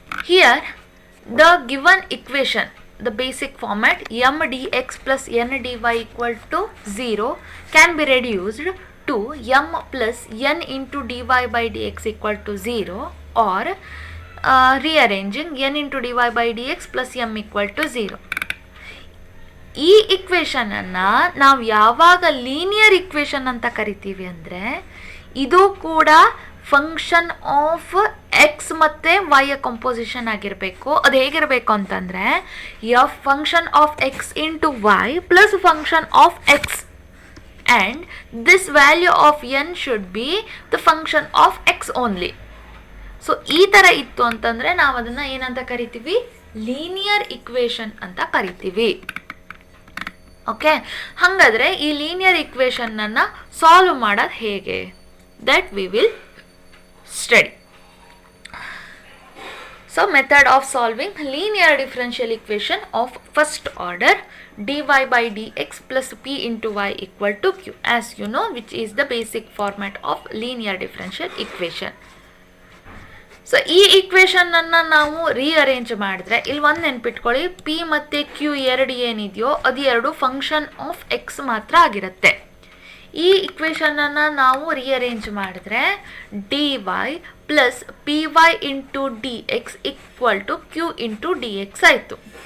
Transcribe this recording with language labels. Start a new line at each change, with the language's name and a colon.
English: Here the given equation, the basic format m dx plus n dy equal to 0 can be reduced to m plus n into dy by dx equal to 0, or rearranging n into dy by dx plus m equal to 0.
Kannada: ಈ equation ಅನ್ನ ನಾವು ಯಾವಾಗ linear equation ಅಂತ ಕರಿತೀವಿ ಅಂದರೆ, ಇದು ಕೂಡ function of X ಮತ್ತು ವೈಯ ಕಂಪೋಸಿಷನ್ ಆಗಿರಬೇಕು. ಅದು ಹೇಗಿರಬೇಕು ಅಂತಂದರೆ,
English: F function of x into y plus function of x, and this value of n should be the function of x only.
Kannada: So ಈ ಥರ ಇತ್ತು ಅಂತಂದರೆ ನಾವು ಅದನ್ನು ಏನಂತ ಕರಿತೀವಿ? ಲೀನಿಯರ್ ಇಕ್ವೇಶನ್ ಅಂತ ಕರಿತೀವಿ. ಓಕೆ, ಹಾಗಾದರೆ ಈ ಲೀನಿಯರ್ ಇಕ್ವೇಶನ್ನನ್ನು ಸಾಲ್ವ್ ಮಾಡೋದು ಹೇಗೆ?
English: That we will study. So method of solving linear differential equation of first order dy by dx plus p into y equal to q, as you know, which is the basic format of linear differential equation.
Kannada: So ಈ ಇಕ್ವೇಶನನ್ನು ನಾವು rearrange ಮಾಡಿದ್ರೆ, ಇಲ್ಲಿ ಒಂದು ನೆನ್ಪಿಟ್ಕೊಳ್ಳಿ, P ಮತ್ತು Q ಎರಡು ಏನಿದೆಯೋ ಅದು ಎರಡು ಫಂಕ್ಷನ್ ಆಫ್ ಎಕ್ಸ್ ಮಾತ್ರ ಆಗಿರುತ್ತೆ. ಈ ಇಕ್ವೇಶನನ್ನು ನಾವು ರೀಅರೇಂಜ್ ಮಾಡಿದ್ರೆ
English: d y plus p y into d x equal to q into d x
Kannada: ಆಯಿತು.